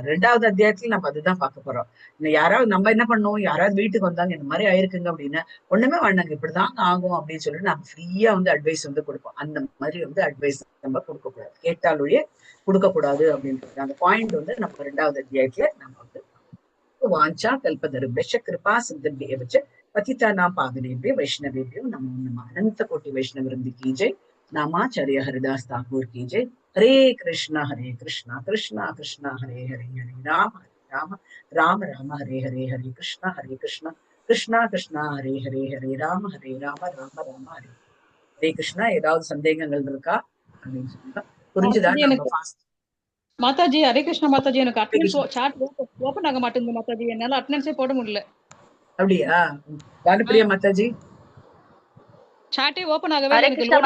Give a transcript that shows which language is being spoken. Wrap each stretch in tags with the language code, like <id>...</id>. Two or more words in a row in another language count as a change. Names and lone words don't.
<ta>2வது அத்தியாயத்துல நம்ம அதுதான் பார்க்க போறோம். யாராவது நம்ம என்ன பண்ணுவோம், யாராவது வீட்டுக்கு வந்தாங்க இந்த மாதிரி ஆயிருக்குங்க அப்படின்னா, ஒண்ணுமே வேண்டாங்க இப்படிதான் ஆகும் அப்படின்னு சொல்லிட்டு நம்ம ஃப்ரீயா வந்து அட்வைஸ் வந்து கொடுப்போம். அந்த மாதிரி வந்து அட்வைஸ் நம்ம கொடுக்க கூடாது, கேட்டாலேயே கொடுக்க கூடாது அப்படின்றது அந்த பாயிண்ட் வந்து நம்ம 2வது அத்தியாயத்துல நம்ம வந்து</ta> <sa>वाञ्छा कल्पतरुभ्यश्च कृपा सिन्धुभ्य एव पतितानां पावनेभ्यो वैष्णवेभ्यो नमो नमः।</sa> <hi>अनंत कोटि वैष्णव वृंद की जय।</hi> <sa>नामाचार्य हरिदास ठाकुर</sa> <hi>की जय।</hi> <sa>हरे कृष्णा कृष्णा कृष्णा हरे हरे हरे राम राम राम राम हरे हरे हरे कृष्णा कृष्णा कृष्णा हरे हरे हरे राम राम राम हरे हरे कृष्णा.</sa> <ta>ஏதாவது சந்தேகங்கள் இருக்கா அப்படின்னு சொல்லுங்க. புரிஞ்சுதா? மாதாஜி நம்ம எனக்கு ஃபாஸ்ட் மாதாஜி</ta> <sa>हरे कृष्ण</sa> <ta>மாதாஜி எனக்கு</ta> <en>attendance chat open</en> <ta>ஆக மாட்டேங்குது மாதாஜி என்னால அட்டெண்டன்ஸே போட முடியல. அப்படியா? பானுப்பிரியா மாதாஜி சாட்டே ஓபன் ஆகவே ஹரே இல்லை எனக்கு கிருஷ்ணா</ta>